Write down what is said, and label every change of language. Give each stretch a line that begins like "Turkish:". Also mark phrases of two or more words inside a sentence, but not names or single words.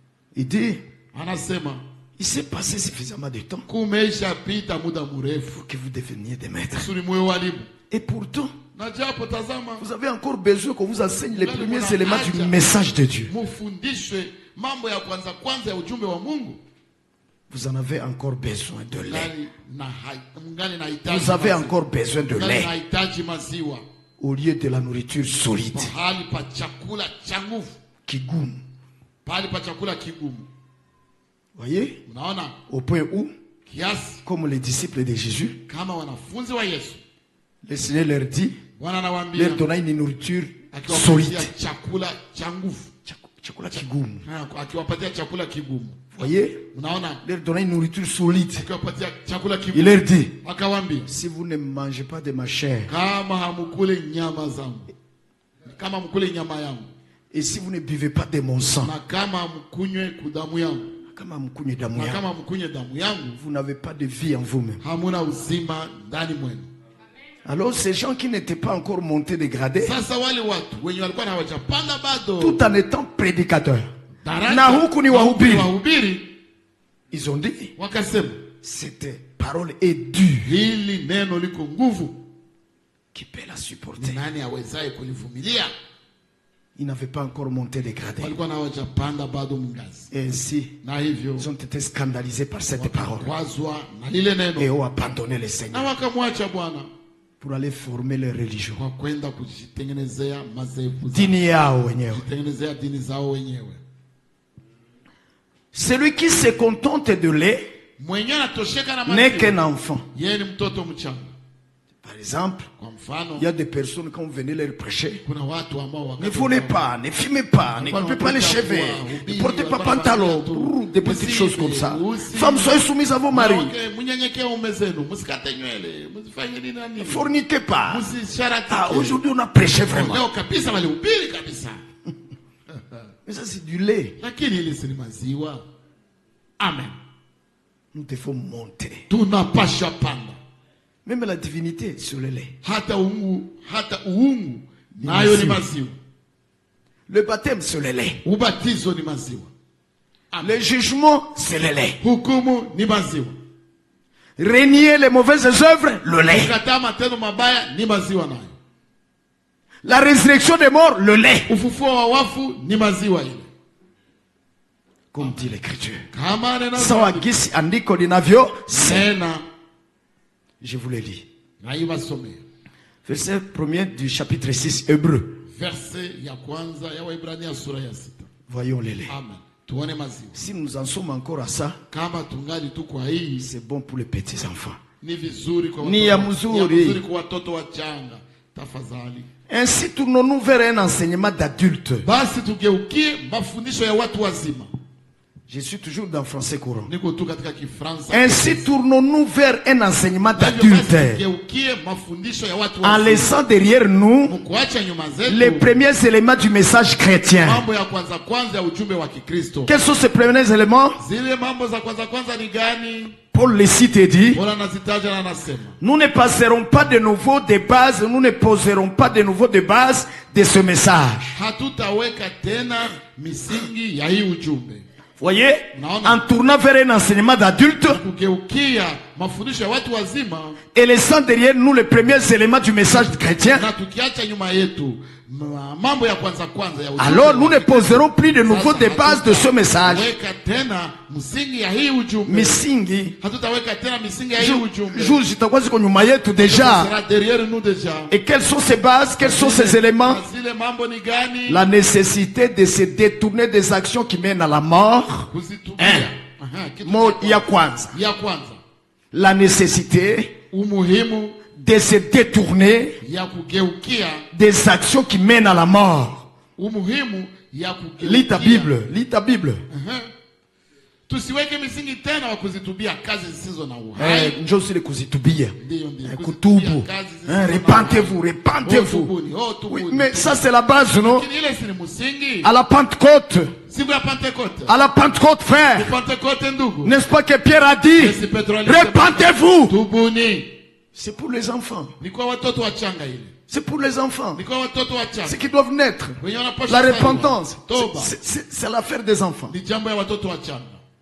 French: Il dit,
Swahili: anasema
French: il s'est passé suffisamment de temps
Swahili: kumeshapita muda mrefu
French: pour que vous deveniez des maîtres.
Swahili: kusudi muwe walimu.
French: Et pourtant,
Swahili: Na japo tazama,
French: vous avez encore besoin qu'on vous enseigne les premiers éléments du message de Dieu.
Swahili: mufundishwe mambo ya kwanza ya ujumbe wa Mungu.
French: Vous en avez encore besoin de lait.
Swahili: Mungali na hitaji.
French: Vous avez encore besoin de lait
Swahili: na hitaji maziwa
French: au lieu de la nourriture solide
Swahili: pahali pa chakula cha nguvu, kigumu. pahali pa chakula kigumu.
French: Voyez,
Swahili: Unaona
French: au point où,
Swahili: kiasi
French: comme les disciples de Jésus,
Swahili: kama wanafunzi wa Yesu,
French: le Seigneur leur dit,
Swahili: Bwana anawaambia
French: leur donna une nourriture
Swahili: akiwapatia
French: solide.
Swahili: chakula cha nguvu, Chakula kigumu. akiwapatia chakula kigumu.
French: Voyez,
Swahili: Unaona,
French: leur donna une nourriture solide.
Swahili: akiwapatia chakula
French: Il
Swahili: kigumu,
French: leur dit,
Swahili: akawaambia
French: si vous ne mangez pas de ma chair,
Swahili: kama hamukule nyama zangu, kama mkule nyama yangu,
French: et si vous ne buvez pas de mon sang,
Swahili: na kama mkunywe damu yangu, kama mkunywe damu na yangu, kama mkunywe damu yangu,
French: vous n'avez pas de vie en vous-même.
Swahili: hamuna uzima ndani mwenu.
French: Alors ces gens qui n'étaient pas encore montés de gradé,
Swahili: Sasa wale watu wenye walikuwa hawajapanda bado
French: tout en étant prédicateurs,
Swahili: daraja na huku ni wahubiri, wahubiri,
French: ils ont dit,
Swahili: wakasema
French: cette parole est dure.
Swahili: hili neno liko nguvu,
French: Qui peut la supporter?
Swahili: nani awezaye kulivumilia?
French: Ils n'avaient pas encore monté de gradé.
Swahili: Walikuwa hawajapanda bado mngazi,
French: Et ainsi,
Swahili: na hivyo
French: ils ont été scandalisés par cette parole
Swahili: wakwazwa na lile
French: et
Swahili: neno,
French: ont abandonné le
Swahili: na
French: Seigneur
Swahili: wakamwacha Bwana pour aller former leur religion. kwa kwenda kujitengenezea madhehebu zao, Dini yao wenyewe. kujitengenezea dini zao wenyewe.
French: Celui qui se contente de lait
Swahili: Mwenye anatosheka na
French: n'est qu'un
Swahili: maziwa,
French: enfant.
Swahili: yeye ni mtoto mchanga.
French: Par exemple,
Swahili: Kwa mfano,
French: il y a des personnes quand vous venez leur prêcher, kuna watu ambao ne volez pas, ne fumez pas, ne coupez pas les cheveux, ne portez pas pantalon, des petites choses comme ça. Femmes, soyez soumises à vos maris.
Swahili: Mnyenyekee ume zenu, msikate nywele, msifanye nini na nini,
French: Forniquez pas.
Swahili: msisharatike.
French: Ah, aujourd'hui on a prêché vraiment.
Swahili: Leo kabisa walihubiri kabisa,
French: Mais ça c'est du lait.
Swahili: lakini hili si maziwa. Amen.
French: Nous devons monter.
Swahili: Tunapasha panda.
French: Même la divinité sur le lait.
Swahili: Hata uungu nayo ni maziwa.
French: Le baptême c'est le lait.
Swahili: Ubatizo ni maziwa.
French: Le jugement c'est le lait.
Swahili: Hukumu ni maziwa.
French: Renier les mauvaises œuvres, le lait.
Swahili: Kukataa matendo mabaya ni maziwa nayo.
French: La résurrection des morts, le lait.
Swahili: Ufufuo wa wafu ni maziwa ile.
French: Comme dit l'écriture.
Swahili: Kama neno Sawa gisi andiko linavyo tena,
French: je vous le lis.
Swahili: na ibasomea
French: Verset 1er du chapitre 6 Hébreu.
Swahili: verse ya kwanza ya Waebrania sura ya 6. Voyons le lait. Amen. Tuone maziwa.
French: Si nous en sommes encore à ça,
Swahili: Kama tungali tu kwa hii, c'est bon pour les petits enfants. ni vizuri kwa Ni ya mzuri. kwa watoto wachanga. Tafadhali.
French: Ainsi tournons-nous vers un enseignement d'adulte.
Swahili: Basi tugeukie mafundisho ya watu wazima.
French: Je suis toujours dans français courant.
Swahili: Niko tu katika Kifaransa.
French: Ainsi tournons-nous vers un enseignement
Swahili: Basi
French: d'adulte.
Swahili: tugeukie mafundisho ya watu
French: En
Swahili: wazima.
French: laissant derrière nous
Swahili: Mkuacha nyuma zetu
French: les premiers éléments du message chrétien.
Swahili: mambo ya kwanza ya ujumbe wa Kikristo.
French: Quels sont ces premiers éléments?
Swahili: Zile mambo za kwanza ni gani?
French: Paul les cite et dit,
Swahili: Bwana anazitaja na anasema,
French: nous ne passerons pas de nouveau des bases, nous ne poserons pas de nouveau de bases de ce message.
Swahili: hatutaweka tena misingi ya hii ujumbe.
French: Voyez, en tournant vers un enseignement d'adulte
Swahili: Kugeukia mafundisho ya watu wazima et laissant derrière nous les premiers éléments du message chrétien, na tukiacha nyuma yetu mambo ya kwanza ya ujumbe. alors nous ne poserons plus de nouveau des bases de ce message. Hatutaweka tena msingi ya hii ujumbe. Misingi, Hatutaweka tena misingi ya hii ujumbe. jour zitakuwa ziko nyuma yetu déjà.
French: Sera derrière nous déjà. Et quelles sont ces bases, quels sont ces éléments?
Swahili: Zile mambo ni gani?
French: La nécessité de se détourner des actions qui mènent à la mort.
Swahili: Kuzitubia. Aha, kitu
French: Mot
Swahili: cha ya kwanza. ya kwanza.
French: La nécessité
Swahili: Umuhimu
French: de se détourner
Swahili: ya kugeukia.
French: des actions qui mènent à la mort.
Swahili: Umuhimu ya kugeukia.
French: Lis ta Bible, lis ta Bible.
Swahili: Tusiweke misingi tena wa kuzitubia kazi zisizo na uhai. Njoo usile kuzitubia. Ndio. Kutubu.
French: Repentez-vous, repentez-vous. Oui, mais ça c'est la base, non?
Swahili: Lakini ile si ni msingi.
French: À la Pentecôte.
Swahili: Siku ya Pentekoste.
French: À la Pentecôte, frère.
Swahili: Pentekoste ndugu.
French: N'est-ce pas que Pierre a dit, repentez-vous.
Swahili: Tubuni.
French: C'est pour les enfants.
Swahili: Ni kwa watoto wachanga ile.
French: C'est pour les enfants.
Swahili: Ni kwa watoto wachanga.
French: Ceux qui doivent naître.
Swahili: Wenye wanapaswa
French: La
Swahili: kuzaliwa.
French: repentance,
Swahili: Toba.
French: c'est l'affaire des enfants.
Swahili: Ni jambo ya watoto wachanga.